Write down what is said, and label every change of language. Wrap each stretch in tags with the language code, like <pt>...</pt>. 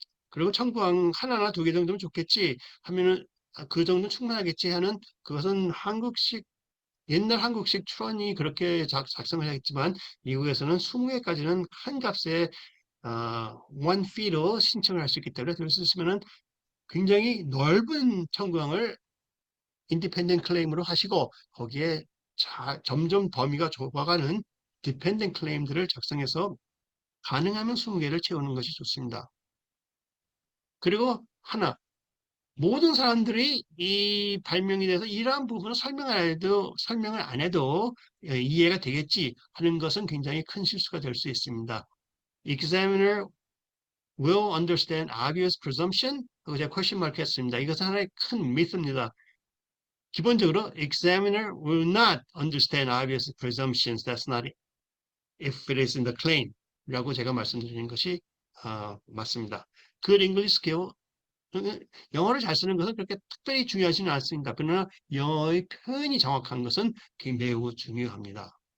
<ko>그리고 청구항 하나나 두 개 정도면 좋겠지 하면은 그 정도는 충분하겠지 하는 그것은 옛날 한국식 출원이 그렇게 작성을 하겠지만 미국에서는 20개까지는 한 값에 1fee로 신청을 할 수 있기 때문에 그럴 수 있으면은 굉장히 넓은 청구항을 인디펜던트 클레임으로 하시고 거기에 점점 범위가 좁아가는 디펜던트 클레임들을 작성해서 가능하면 20개를 채우는 것이 좋습니다. 그리고 하나, 모든 사람들이 이 발명에 대해서 이러한 부분을 설명을 안 해도 이해가 되겠지 하는 것은 굉장히 큰 실수가 될 수 있습니다.</ko> <en>Examiner will understand obvious presumption?</en> <ko>하고 제가 question mark 했습니다. 이것은 하나의 큰 미스입니다. 기본적으로</ko> <en>examiner will not understand obvious presumptions. That's not if it is in the claim.</en> <ko>라고 제가 말씀드리는 것이 맞습니다.</ko> <en>Good English skill</en> <ko>영어를 잘 쓰는 것은 그렇게 특별히 중요하지는 않습니다. 그러나 영어의 표현이 정확한 것은 매우 중요합니다.</ko>